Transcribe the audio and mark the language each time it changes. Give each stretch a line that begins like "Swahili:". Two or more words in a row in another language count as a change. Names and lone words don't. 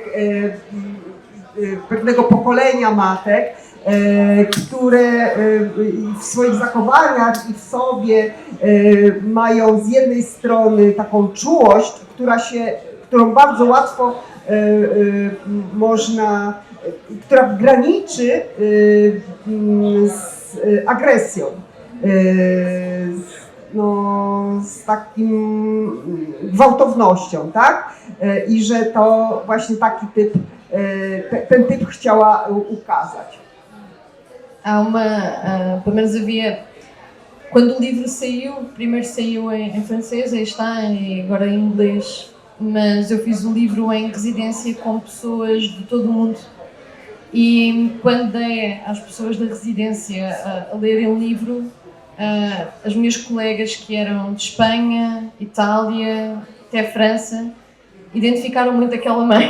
Polish: pewnego pokolenia matek, które w swoich zachowaniach i w sobie mają z jednej strony taką czułość, którą bardzo łatwo która graniczy z agresją, z takim gwałtownością, tak? I że to właśnie taki typ, ten typ chciała ukazać.
Portuguese: Pelo menos havia, quando o livro saiu, primeiro saiu em francês, aí está, e agora em inglês, mas eu fiz o livro em residência com pessoas de todo o mundo. E quando dei às pessoas da residência a lerem o livro, as minhas colegas que eram de Espanha, Itália, até França, identificaram muito aquela mãe.